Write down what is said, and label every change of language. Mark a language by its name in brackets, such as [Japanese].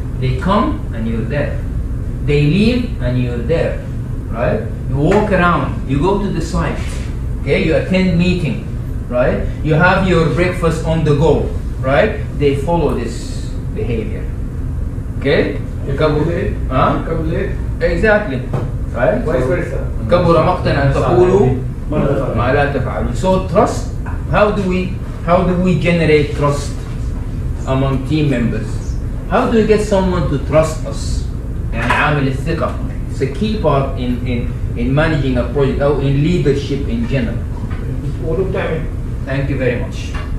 [English] They come and you're there. They leave and you're there, right? You walk around, you go to the site, okay? You attend meeting, right? You have your breakfast on the go, right? They follow this behavior, okay? You come late. Huh? You come late. Exactly, right? Vice versa. [Arabic] كبر مقتا أن تقولوا ما لا تفعلوا. [English] So trust. How do we generate trust among team members? How do we get someone to trust us? [Arabic] يعني عامل الثقة. [English] It's a key part in managing a project or in leadership in general. Thank you very much.